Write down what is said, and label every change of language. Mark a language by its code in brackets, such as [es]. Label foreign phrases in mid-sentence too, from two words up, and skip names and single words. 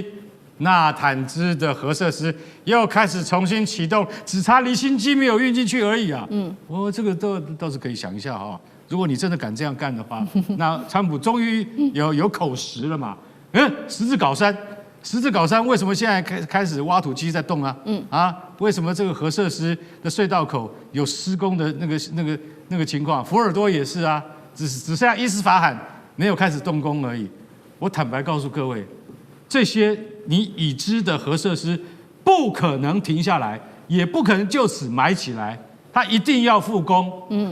[zh] 納坦茲的核設施又開始重新啟動，只差離心機沒有運進去而已啊。這個倒是可以想一下哈。如果你真的敢這樣幹的話，那川普終於有口實了嘛。十字鎬山為什麼現在開始挖土機在動啊？為什麼這個核設施的隧道口有施工的那個情況？福爾多也是啊，只剩下伊斯法罕沒有開始動工而已。我坦白告訴各位，這些你已知的核設施不可能停下來，也不可能就此埋起來，它一定要復工。